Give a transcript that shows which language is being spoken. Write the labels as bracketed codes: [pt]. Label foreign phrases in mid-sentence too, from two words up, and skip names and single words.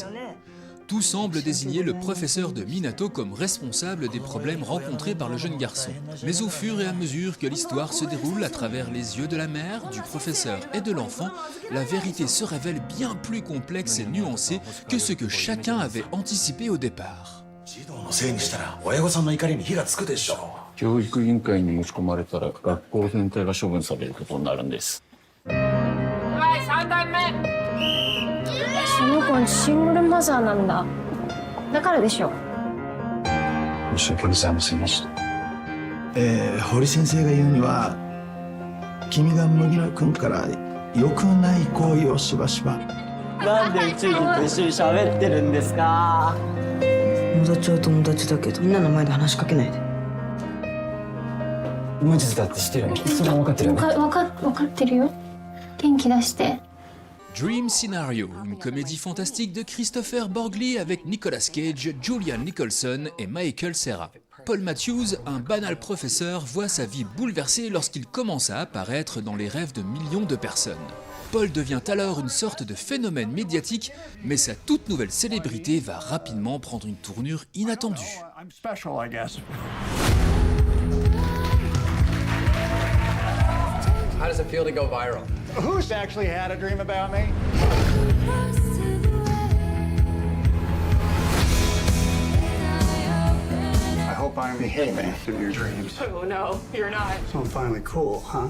[fr] Tout semble désigner le professeur de Minato comme responsable des problèmes rencontrés par le jeune garçon. Mais au fur et à mesure que l'histoire se déroule à travers les yeux de la mère, du professeur et de l'enfant, la vérité se révèle bien plus complexe et nuancée que ce que chacun avait anticipé au départ. [ja] 教育委員会に持ち込まれたら学校全体が処分されることになるんです。その子はシングルマザーなんだ。だからでしょ。申し訳ございませんでした。堀先生が言うには、君が麦野君から良くない行為をしばしば。なんで宇宙人と一緒に喋ってるんですか？友達は友達だけど、みんなの前で話しかけないで。無実だって知ってるよね。それは分かってるよね。分かってるよ。元気出して。 [fr] Dream Scenario, une comédie fantastique de Christopher Borgli avec Nicolas Cage, Julian Nicholson et Michael Cera. Paul Matthews, un banal professeur, voit sa vie bouleversée lorsqu'il commence à apparaître dans les rêves de millions de personnes. Paul devient alors une sorte de phénomène médiatique, mais sa toute nouvelle célébrité va rapidement prendre une tournure inattendue. [en] does it feel to go viral? Who's actually had a dream about me? I hope I'm behaving in your dreams. Oh no, you're not. So I'm finally cool, huh?